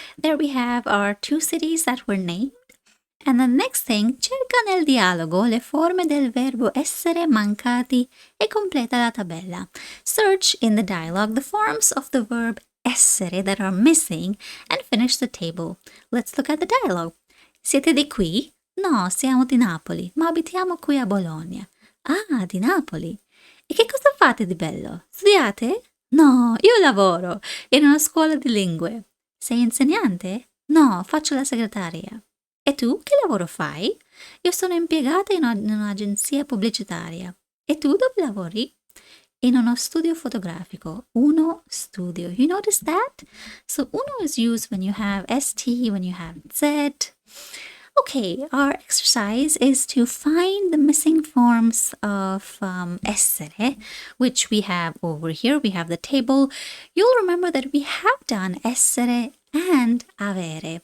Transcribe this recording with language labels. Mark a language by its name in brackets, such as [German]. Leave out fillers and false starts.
[English] There we have our two cities that were named. And the next thing, [Italian] cerca nel dialogo le forme del verbo essere mancati e completa la tabella. [English] Search in the dialogue the forms of the verb essere that are missing and finish the table. Let's look at the dialogue. [Italian] Siete di qui? No, siamo di Napoli, ma abitiamo qui a Bologna. Ah, di Napoli. E che cosa fate di bello? Studiate? No, io lavoro in una scuola di lingue. Sei insegnante? No, faccio la segretaria. E tu che lavoro fai? Io sono impiegata in un'agenzia pubblicitaria. E tu dove lavori? In uno studio fotografico. Uno studio. [English] You notice that? So uno is used when you have st, when you have z. Okay, our exercise is to find the missing forms of essere, which we have over here. We have the table. You'll remember that we have done essere and avere.